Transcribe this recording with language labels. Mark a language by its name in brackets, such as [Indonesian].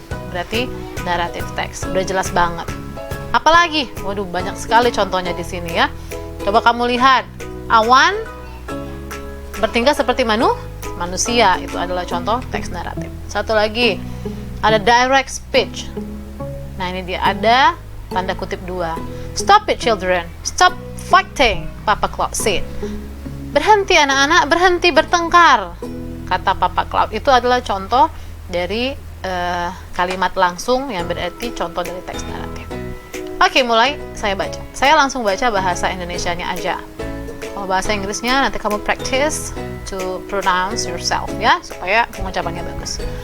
[Indonesian] Berarti naratif teks, udah jelas banget. Apalagi, waduh banyak sekali contohnya di sini ya. Coba kamu lihat, Awan bertingkah seperti manusia, itu adalah contoh teks naratif. Satu lagi, ada direct speech. Nah ini dia, ada tanda kutip 2. [English] Stop it children, stop fighting, Papa Cloud said. [Indonesian] Berhenti anak-anak, berhenti bertengkar, kata Papa Cloud. Itu adalah contoh dari kalimat langsung yang berarti contoh dari teks naratif. Oke, mulai saya baca. Saya langsung baca bahasa Indonesianya aja. Kalau bahasa Inggrisnya nanti kamu [English] practice to pronounce yourself [Indonesian] ya, supaya pengucapannya bagus.